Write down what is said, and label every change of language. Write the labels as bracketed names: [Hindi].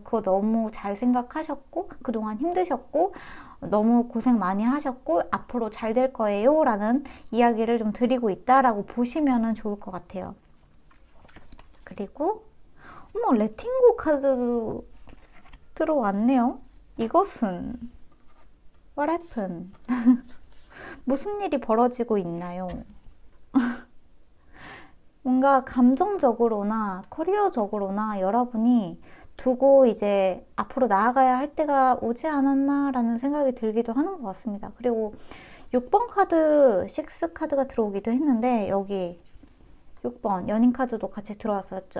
[Korean] 그거 너무 잘 생각하셨고, 그동안 힘드셨고, 너무 고생 많이 하셨고, 앞으로 잘 될 거예요 라는 이야기를 좀 드리고 있다라고 보시면 좋을 것 같아요. 그리고 레팅고 카드도 들어왔네요. 이것은 [English] What happened? [Korean] 무슨 일이 벌어지고 있나요? 뭔가 감정적으로나 커리어적으로나 여러분이 두고 이제 앞으로 나아가야 할 때가 오지 않았나 라는 생각이 들기도 하는 것 같습니다. 그리고 6번 카드, 6 카드가 들어오기도 했는데, 여기 6번 연인 카드도 같이 들어왔었죠.